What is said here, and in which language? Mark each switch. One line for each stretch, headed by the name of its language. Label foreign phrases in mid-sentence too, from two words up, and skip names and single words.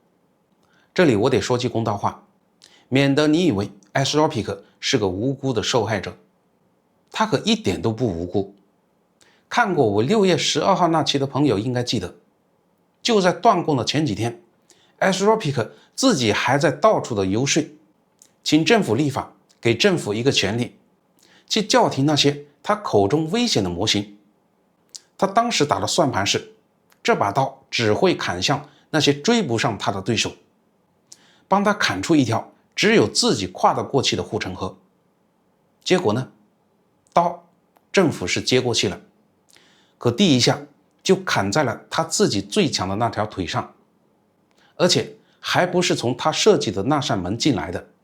Chinese: 這裡我得說句公道話，免得你以為 Anthropic 是個無辜的受害者，他可一點都不無辜。看過我6月12號那期的朋友應該記得，就在斷供的前幾天， Anthropic 自己還在到處的遊說，請政府立法，給政府一個權利，去叫停那些他口中危險的模型。他當時打的算盤是，這把刀只會砍向那些追不上他的对手，幫他砍出一條只有自己跨得過去的護城河。結果呢，刀政府是接過去了，可第一下就砍在了他自己最強的那條腿上，而且還不是從他設計的那扇門進來的。